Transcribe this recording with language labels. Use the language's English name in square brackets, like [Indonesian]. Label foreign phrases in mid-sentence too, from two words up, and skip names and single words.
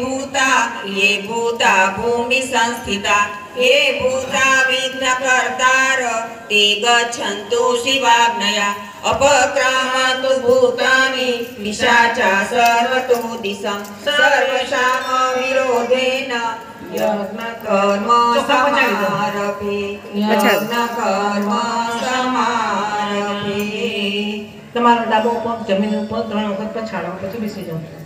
[Sanskrit] भूता भूमि संस्थिता ये भूता विघ्नकर्तार ते गच्छन्तु शिवाज्ञया अपक्रामन्तु भूतानि पिशाचा सर्वतो दिशं सर्वशामविरोधेन यज्ञकर्म समारभे यज्ञकर्म समारभे। [Gujarati] તમારો ડાબો પગ જમીન ઉપર 3 વખત પછાડો પછી બેસી જાઓ।